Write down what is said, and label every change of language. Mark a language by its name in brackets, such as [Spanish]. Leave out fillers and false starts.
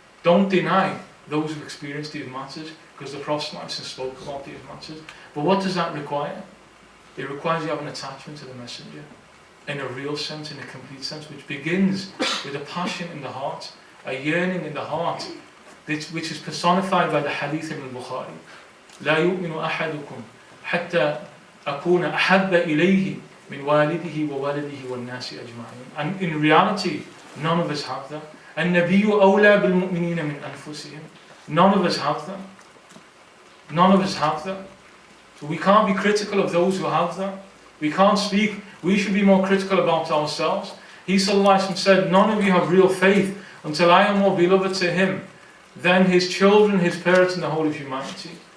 [English] Don't deny those who experience these matters, because the Prophet spoke about these matters. But what does that require? It requires you have an attachment to the Messenger, in a real sense, in a complete sense, which begins with a passion in the heart, a yearning in the heart, which is personified by the Hadith in al-Bukhari. [Arabic] لا يؤمن أحدكم حتى أكون أحب إليه من والده وولده والناس أجمعين. [English] And in reality, none of us have that. [Arabic] النبي أولى بالمؤمنين من أنفسهم. [English] None of us have that. None of us have that. So we can't be critical of those who have that. We can't speak. We should be more critical about ourselves. He sallallahu alaihi wasallam said, none of you have real faith until I am more beloved to him than his children, his parents, and the whole of humanity.